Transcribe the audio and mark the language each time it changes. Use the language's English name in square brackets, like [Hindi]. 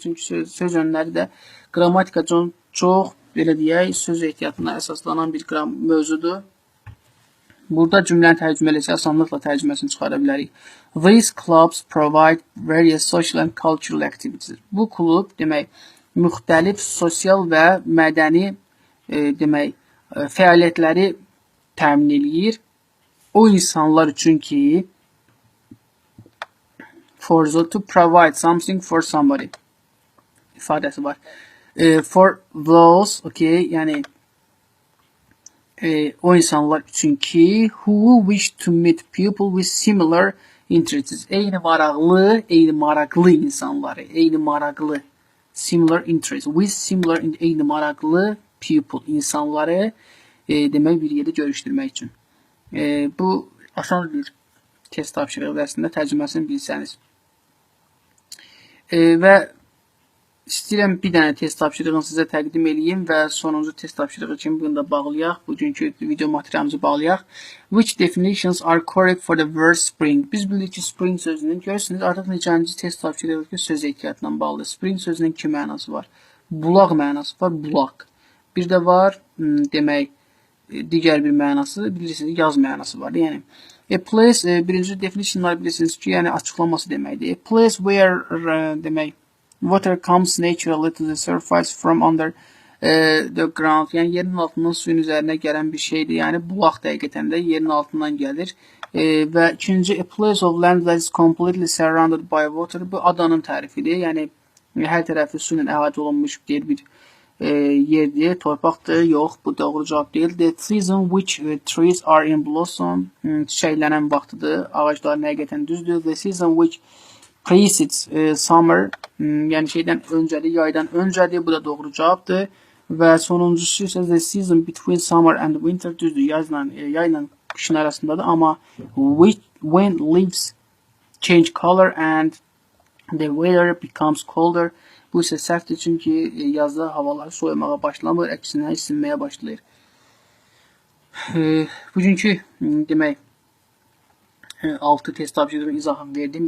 [Azerbaijani] Çünki söz önləri də qrammatika çox belə deyək, söz ehtiyatına əsaslanan bir mövzudur. Burada cümlənin tərcümələsi asanlıqla tərcüməsini çıxara bilərik. [English] These clubs provide various social and cultural activities. [Azerbaijani] Bu klub demək müxtəlif sosial və mədəni demək fəaliyyətləri təmin eləyir. O insanlar üçün ki [English] to provide something for somebody [Azerbaijani] ifadəsi var. [English] For those, okay, [Azerbaijani] yəni o insanlar üçün ki [English] who wish to meet people with similar interests. [Azerbaijani] Eyni maraqlı insanları, eyni maraqlı [English] similar interests, with similar [Azerbaijani] eyni maraqlı [English] people [Azerbaijani] insanları demək bir yerdə görüşdürmək üçün. Bu asan bir test tapşırığı əslində tərcüməsini bilsəniz. Və istəyirəm bir dənə test tapşırığını sizə təqdim edeyim və sonuncu test tapşırığı kimi bunu da bağlayaq. Bugünkü video materialımızı bağlayaq. [English] Which definitions are correct for the word spring? [Azerbaijani] Biz bilirik ki, spring sözünün görürsünüz artıq neçənci test tapşırığı ki, söz ehtiyatla bağlı. Spring sözünün iki mənası var. bulaq mənası var, bulaq. Bir də var, demək, digər bir mənası, bilirsiniz, yaz mənası var. Yəni, [English] a place, [Azerbaijani] birinci definitionlar bilirsiniz ki, yəni açıqlaması deməkdir. [English] A place where, [Azerbaijani] demək, [English] water comes naturally to the surface from under the ground. [Azerbaijani] Yəni, yerin altından suyun üzərinə gələn bir şeydir. Yəni, bulaq dəqiqətən də yerin altından gəlir. Və ikinci, [English] a place of land that is completely surrounded by water. [Azerbaijani] Bu adanın tərifidir. Yəni, hər tərəfi su ilə əhatə olunmuş bir yerdir, torpaqdır. Yox, bu doğru cavab deyil. [English] The season which trees are in blossom, [Azerbaijani] çiçəklənən vaxtıdır. Ağacların həqiqətən düzdür. [English] The season which precedes summer, [Azerbaijani] yəni şeydən öncədir, yaydan öncədir. Bu da doğru cavabdır. Və sonuncusu isə [English] the season between summer and winter, [Azerbaijani] düzdür. Yayla qışın arasındadır. Amma [English] when leaves change color and the weather becomes colder. [Azerbaijani] Bu isə səhvdir, çünki yazda havalar soyumağa başlamır, əksinə isinməyə başlayır. Bugünkü demək 6 test tapşırığı izahını verdim.